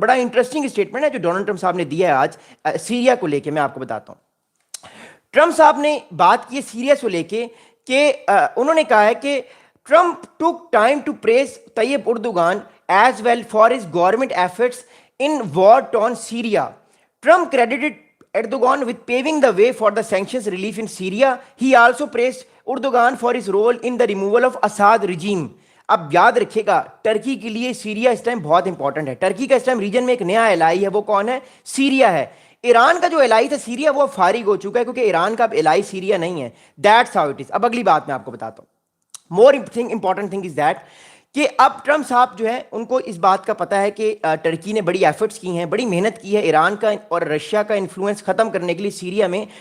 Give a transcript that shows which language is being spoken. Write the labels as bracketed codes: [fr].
[hi] बड़ा interesting statement है जो डोनाल्ड ट्रंप साहब ने दिया है आज सीरिया को लेकर, मैं आपको बताता हूं। ट्रंप साहब ने बात की सीरिया को लेके कि उन्होंने कहा है कि [en] Trump took time to praise Tayyip Erdogan as well for his government efforts in war on Syria. Trump credited Erdogan with paving the way for the sanctions relief in Syria. He also praised Erdogan for his role in the removal of Assad regime. [hi] अब याद रखिएगा, Turkey के लिए Syria इस time बहुत important है। Turkey का इस टाइम रीजन में एक नया एलाई है, वो कौन है? सीरिया है। ईरान का जो एलाई था सीरिया वो फारिग हो चुका है क्योंकि ईरान का अब एलाई सीरिया नहीं है। [en] That's how it is. [hi] अब अगली बात मैं आपको बताता हूं। [en] more important thing is that [hi] कि अब ट्रंप साहब जो है उनको इस बात का पता है कि टर्की ने बड़ी एफर्ट्स की हैं, बड़ी मेहनत की है ईरान का और रशिया का इन्फ्लुएंस खत्म करने के लिए सीरिया में।